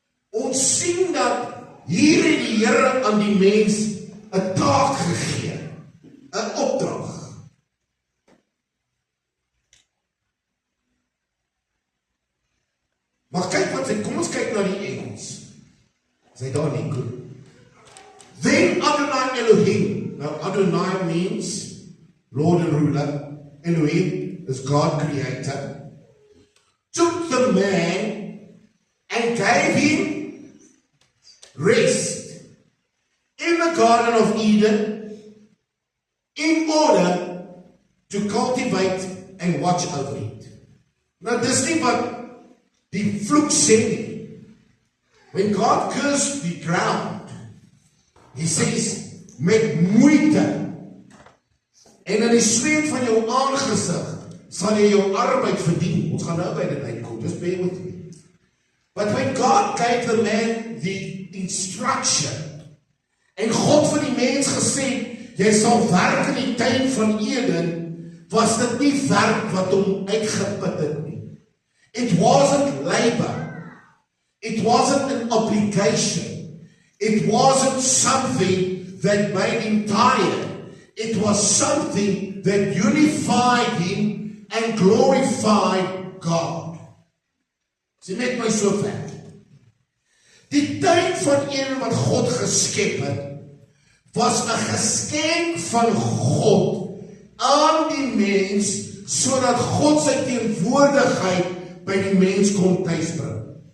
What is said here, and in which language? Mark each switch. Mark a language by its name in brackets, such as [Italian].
[Afrikaans] Ons sien dat hier het die Here aan die mens 'n taak gegee, 'n opdrag. Maar kyk wat sê, kom ons kyk na die Engels. Sê daar nie goed. [English] Then Adonai Elohim. Now Adonai means Lord and ruler. Elohim is God creator. Took the man and gave him rest in the Garden of Eden in order to cultivate and watch over it. [Afrikaans] Nou dis nie wat die vloek sê nie. [English] When God cursed the ground, He says, [Afrikaans] met moeite en in die sweet van jou aangesig sal jy jou arbeid verdien. Ons gaan nou by dit uitkom, [English] just bear with me. But when God gave the man the instruction, [Afrikaans] en God vir die mens gesê, jy sal werk in die tuin van Eden, was dit nie werk wat hom uitgeput het nie. [English] It wasn't labor. It wasn't an obligation. It wasn't something that made him tired. It was something that unified him and glorified God. [Afrikaans] Sien net my so ver. Die tuin van Eden wat God geskep het, was 'n geskenk van God aan die mens, sodat God sy teenwoordigheid by die mens kon tuisbring.